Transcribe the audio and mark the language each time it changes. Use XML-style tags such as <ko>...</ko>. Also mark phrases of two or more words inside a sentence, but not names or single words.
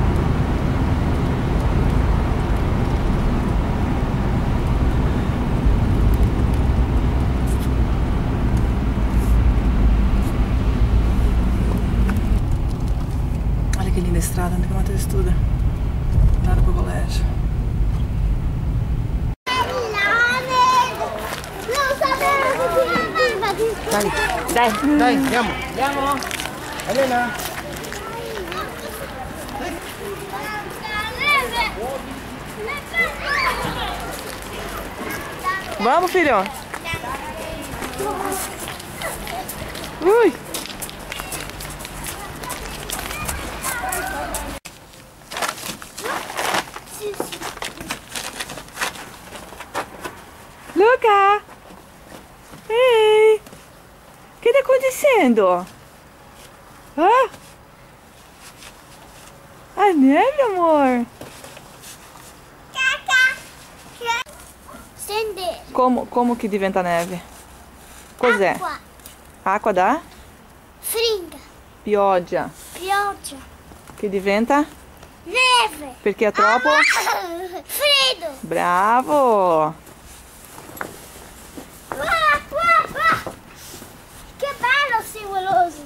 <pt>Olha que linda a estrada onde o Matheus estuda. Lá no colégio.</pt> <it>Dai, andiamo. Elena.</it> <pt>Vamos, filho. Ui. Luca! Ei! O que tá acontecendo? Hã? A neve, amor? Acender. Como que diventa a neve?</pt> <it>Cos'è? Acqua. Acqua da? Fringa. Pioggia. Pioggia. Che diventa? Neve. Perché è troppo? Freddo. Bravo! Che bello scivoloso.</it>